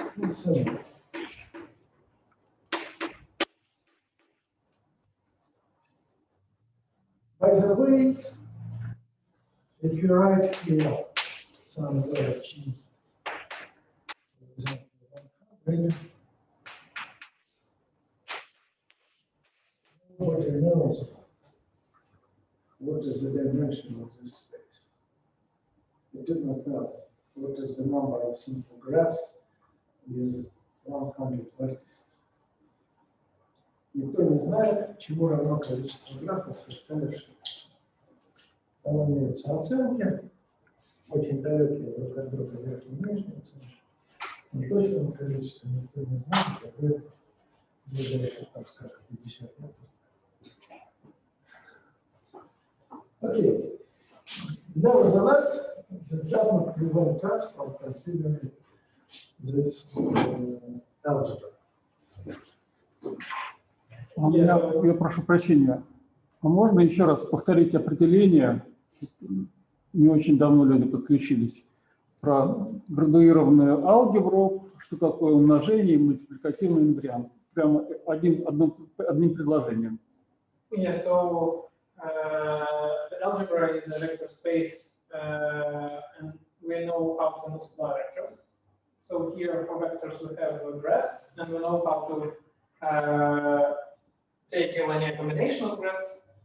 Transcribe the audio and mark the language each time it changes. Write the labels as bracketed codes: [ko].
[en] So, by the way, if you write here some G, for example, 100, nobody knows what is the dimension of this space. It does not know what is the number of simple graphs with 100 vertices. [ru] Никто не знает, чему равно количество графов, составивших. Там имеются оценки, очень далекие друг от друга верхние и нижние оценки. Но точного количества никто не знает, какое ближайшее, там, скажем, 50 лет. Окей. [en] Nevertheless, this does not prevent us from considering this algebra. [ru] Я прошу прощения. А можно еще раз повторить определение? Не очень давно люди подключились. Про градуированную алгебру, что такое умножение и мультипликативный инвариант. Прямо одним предложением. [en] Yeah, so the algebra is a vector space, and we know how to multiply vectors. So here for vectors we have graphs, and we know how to take a linear combination of graphs.